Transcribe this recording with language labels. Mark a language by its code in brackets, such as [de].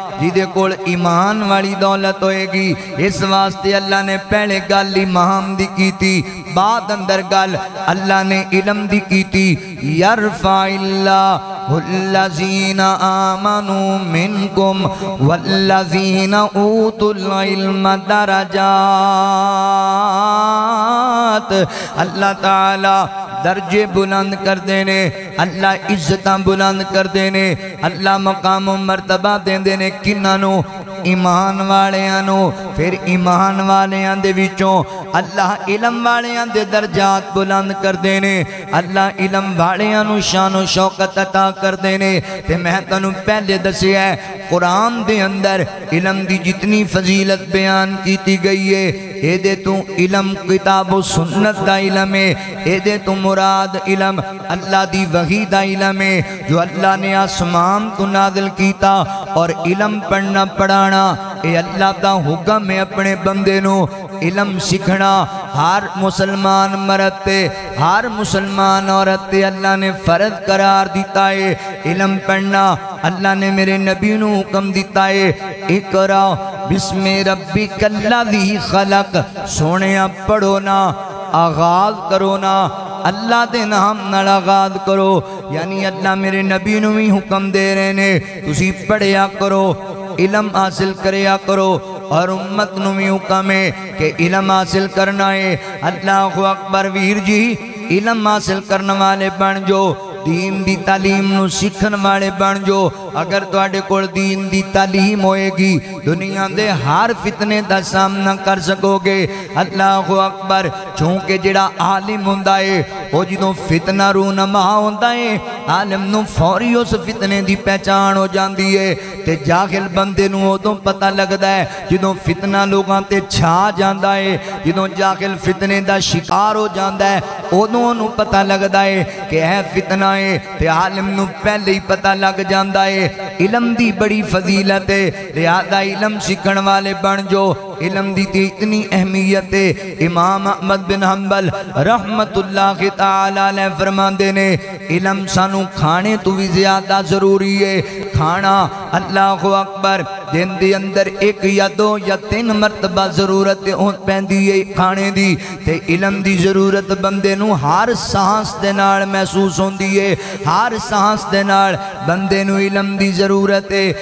[pa] جیدے کول ایمان والی دولت ہوئے گی. اس واسطے اللہ نے پہلے گل ایمان دی کی تھی, بعد اندر گل اللہ نے علم دی کی تھی. [ar] یرفع اللہ الذین آمنوا منکم والذین اوتوا العلم درجات. [pa] اللہ تعالی درجے بلند کر دینے, اللہ عزتاں بلند کر دینے, اللہ مقام و مرتبہ دین دینے کنانو ایمان والیاں. پھر ایمان والیاں دے وچوں اللہ علم والیاں دے درجات بلند کر دینے, اللہ علم والیاں نو شان و شوکت عطا کر دینے. تے میں تنوں پہلے دسیا ہے قرآن دے اندر علم دی جتنی فضیلت بیان کیتی گئی ہے, اے دے تو علم کتاب و سنت دا علم ہے, اے دے تو مراد علم اللہ دی وحی دا علم ہے جو اللہ نے آسمان کو نازل کیتا. اور علم پڑھنا پڑھانا اے اللہ دا حکم ہے اپنے بندے نو علم سکھنا. ہر مسلمان مرد تے ہر مسلمان عورت تے اللہ نے فرض قرار دیتا ہے علم پڑھنا. اللہ نے میرے نبی نو حکم دیتا ہے [ar] اقرا بسم ربک الذی خلق, [pa] سونیا پڑھو نا, آغاز کرو نا, اللہ دے نام نال آغاز کرو. یعنی اللہ میرے نبی نو ہی حکم دے رہے نے تسی پڑھیا کرو, علم حاصل کریا کرو. اور امت نو بھی حکم ہے کہ علم حاصل کرنا ہے. اللہ اکبر ویر جی, علم حاصل کرنے والے بن جو, دین دی تعلیم نو سکھن والے بن جو. اگر تواڈے کول دین دی تعلیم ہوئے گی دنیا دے ہر فتنے دا سامنا کر سکو گے. اللہ اکبر. چونکہ جڑا عالم ہوندا ہے وہ جدوں فتنہ رونما ہوندا ہے عالم نو فوری اس فتنے دی پہچان ہو جاندی ہے. تے جاہل بندے نو ادوں پتہ لگدا ہے جدوں فتنہ لوگاں تے چھا جاندا ہے, جدوں جاہل فتنے دا شکار ہو جاندا ہے ادوں نو پتہ لگدا ہے کہ اے فتنہ ہے. تے عالم نو پہلے ہی پتہ لگ جاندا ہے. علم دی بڑی فضیلت ہے, لہذا علم سکھن والے بن جو. علم دی تی اتنی اہمیت ہے. امام احمد بن حنبل رحمت اللہ تعالی علیہ فرماندے نے علم سانو کھانے تو بھی زیادہ ضروری ہے. کھانا اللہ اکبر دن دی اندر ایک یا دو یا تین مرتبہ ضرورت پیندی ہے کھانے دی. تے علم دی ضرورت بندے نو ہر سانس دے نال محسوس ہوندی ہے, ہر سانس دے نال بندے نو علم دی ضرورت ہے.